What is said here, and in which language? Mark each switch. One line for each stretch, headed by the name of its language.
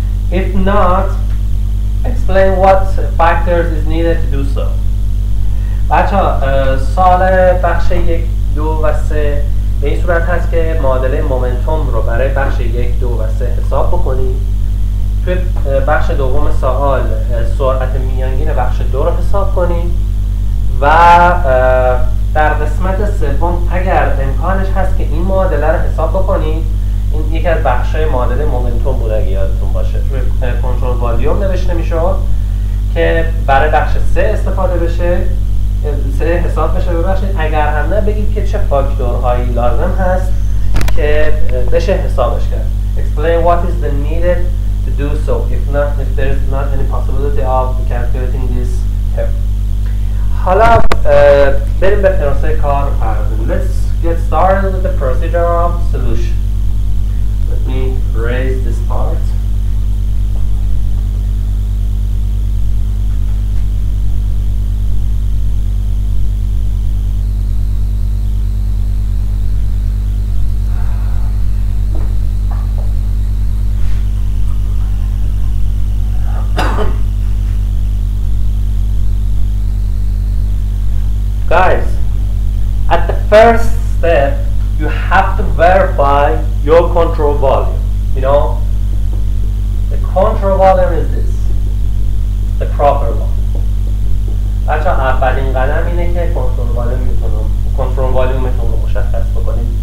English: If not, explain what factors is needed to do so.
Persian: بچه سال بخش 1, 2 و 3 به این صورت هست که معادله مومنتوم رو برای بخش 1, 2 و 3 حساب بکنید توی بخش دوم سوال سرعت میانگین بخش 2 رو حساب کنید و در قسمت سوم اگر امکانش هست که این معادله رو حساب بکنید. این یکی از بخش‌های معادله مومنتوم بود اگه یادتون باشه، توی کنترل والیوم نوشته میشد که برای بخش 3 استفاده بشه، 3 حساب بشه. ببخشید اگر هم نه بگید که چه فاکتورهایی لازم هست که بشه حسابش کرد.
English: Explain what is the needed to do so if there is not any possibility of calculating this here.
Persian: حالا بریم به پروسه کار پردازیم.
English: Let's get started with the procedure of solution. Let me raise this part. Guys, at the first step, you have to verify your control volume. You know, the control volume is this, the proper one.
Persian: بچه اولین قدم اینه که کنترل والیومتون رو مشخص بکنید.